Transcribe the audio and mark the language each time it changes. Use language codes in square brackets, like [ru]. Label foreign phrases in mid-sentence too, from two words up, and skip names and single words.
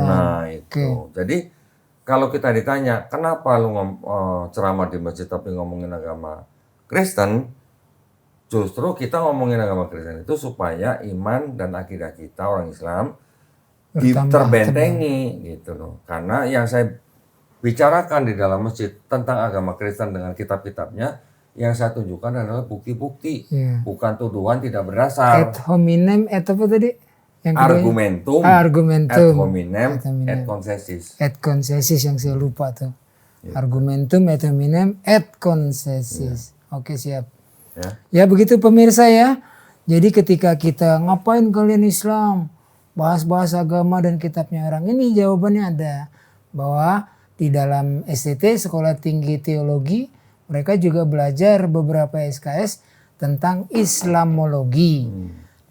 [id] Nah itu, jadi kalau kita ditanya kenapa lu ceramah di masjid tapi ngomongin agama Kristen, justru kita ngomongin agama Kristen itu supaya iman dan akidah kita orang Islam terbentengi gitu loh. Karena yang saya bicarakan di dalam masjid tentang agama Kristen dengan kitab-kitabnya, yang saya tunjukkan adalah bukti-bukti, bukan tuduhan tidak berdasar. [la] Et hominem, et [id] apa tadi? Yang argumentum, argumentum, [la] et hominem, et concessis. Et concessis [id] yang saya lupa tuh. [la] Argumentum, et hominem, et concessis. [id] Oke, siap. Ya begitu pemirsa ya. Jadi ketika kita ngapain kalian Islam, bahas-bahas agama dan kitabnya orang, ini jawabannya ada. Bahwa di dalam STT, Sekolah Tinggi Teologi, mereka juga belajar beberapa SKS tentang Islamologi.